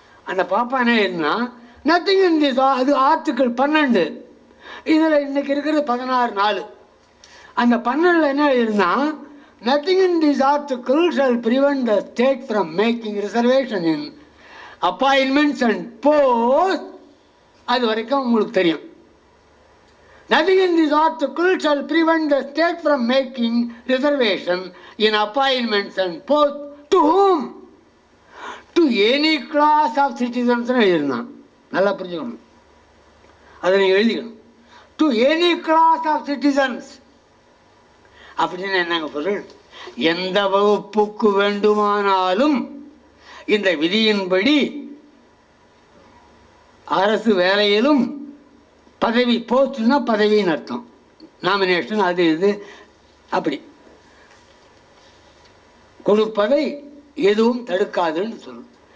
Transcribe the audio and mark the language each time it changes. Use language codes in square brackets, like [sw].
[ta] அந்த பாப்பானே இருந்தால் [en] nothing in this, [ta] அது ஆர்டிக்கிள் 12. இதில் இன்னைக்கு இருக்கிறது 16 நாள். அந்த 12 என்ன இருந்தால், [en] Nothing in this article shall prevent the state from making reservation in appointments and post. [ta] அது வரைக்கும் உங்களுக்கு தெரியும். [en] Nothing in this article shall prevent the state from making reservation in appointments and posts to whom? To any class of citizens. [ta] எழுதினான். நல்லா புரிஞ்சுக்கணும். அதை நீங்கள் எழுதிக்கணும். [en] To any class of citizens. [ta] அப்படின்னு என்னங்க பொருள்? எந்த வகுப்புக்கு வேண்டுமானாலும் இந்த விதியின்படி அரசு வேலையிலும் பதவி, போஸ்ட்னா பதவின்னு அர்த்தம், நாமினேஷன் அது இது அப்படி கொடுப்பதை எதுவும் தடுக்காதுன்னு சொல்லும்.